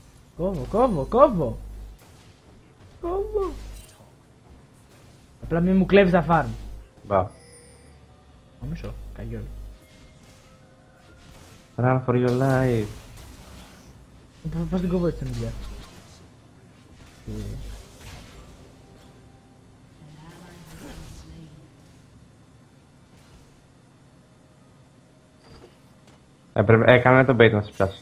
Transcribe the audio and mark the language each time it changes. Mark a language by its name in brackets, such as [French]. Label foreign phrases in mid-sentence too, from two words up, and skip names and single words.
[Greek] Κόβω. Απλά μην μου κλέβεις τα farm. Μπα. Νομίζω, καγιόλ. [English] Run for your life. [Greek] Πώς την κόβω έτσι την δουλειά. Έκανα το bait να σε πιάσω.